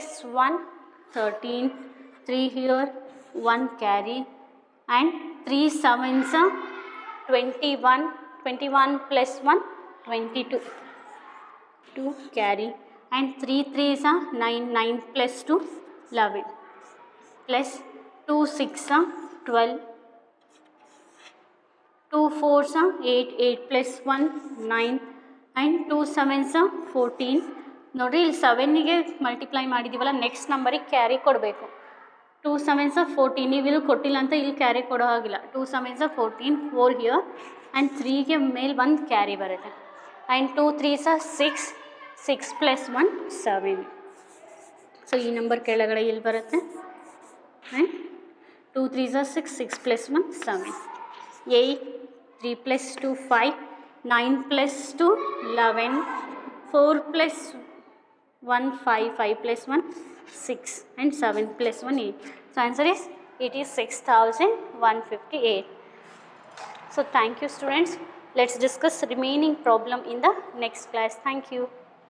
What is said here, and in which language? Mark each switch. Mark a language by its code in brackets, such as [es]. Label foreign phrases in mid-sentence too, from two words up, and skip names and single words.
[en] 1 13, 3 here, 1 carry, and 3 7s 21, 21 plus 1 22, 2 carry, and 3 3s 9, 9 plus 2 11, plus 2 6 12, 2 4s 8, 8 plus 1 9, and 2 7s 14. [kn] ನೋಡಿರಿ, ಇಲ್ಲಿ 7ಗೆ ಮಲ್ಟಿಪ್ಲೈ ಮಾಡಿದ್ದೀವಲ್ಲ, [en] next number [kn] ಕ್ಯಾರಿ ಕೊಡಬೇಕು. 2 7s 14, ನೀವು ಇಲ್ಲಿ ಕೊಟ್ಟಿಲ್ಲ ಅಂತ ಇಲ್ಲಿ ಕ್ಯಾರಿ ಕೊಡೋ ಹಾಗಿಲ್ಲ. 2 7s 14, 4 [en] here, and [kn] 3ಗೆ ಮೇಲೆ 1 ಕ್ಯಾರಿ ಬರುತ್ತೆ, [en] and 2 3s 6, 6 plus 1 7. [kn] ಸೊ ಈ ನಂಬರ್ ಕೆಳಗಡೆ ಇಲ್ಲಿ ಬರುತ್ತೆ, [en] and 2 3s 6, 6 plus 1 7, 8, 3 plus 2 5, 9 plus 2 11, 4 plus 1 5, 5 plus 1 6, and 7 plus 1 8. So answer is, it is 6,158. So thank you students. Let's discuss remaining problem in the next class. Thank you.